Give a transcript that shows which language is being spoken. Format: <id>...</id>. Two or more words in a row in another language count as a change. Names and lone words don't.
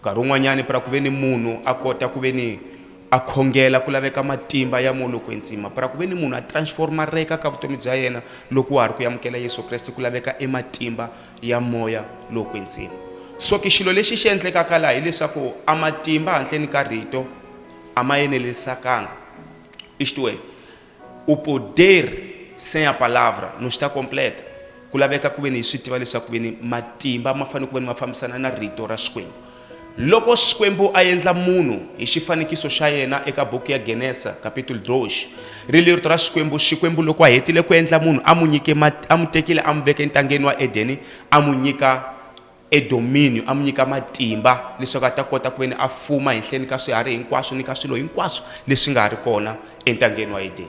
<ts>nkarhi wun'wanyani para ku ve ni munhu a kota ku ve ni a khongela ku laveka matimba ya moya loko enzima para ku ve ni munhu a transformareka ka vutomi bya yena loko wa ha ri ku amukela Yesu Kreste ku laveka matimba ya moya loko enzima. So ke xilo lexi xi endlekaka laha hileswaku a matimba handleni ka rito a ma enelisakanga.</ts> <pt>Isto é, o poder sem a palavra não está completa.</pt> <ts>Ku laveka ku ve ni swi tiva leswaku ku ve ni matimba ma fanele ku ve ni ma fambisana na rito ra Xikwembu. Loko Xikwembu a endla munhu hi xifanikiso xa yena eka buku ya Genesa capítulo 2, ri rito ra Xikwembu loko a hetile ku endla munhu a mu tekile a mu veka entangeni wa Edeni a mu nyika domínio, a mu nyika matimba leswaku a ta kota ku ve ni a fuma henhleni ka swiharhi hinkwaswo ni ka swilo hinkwaswo leswi nga ri kona entangeni wa Edeni.</ts>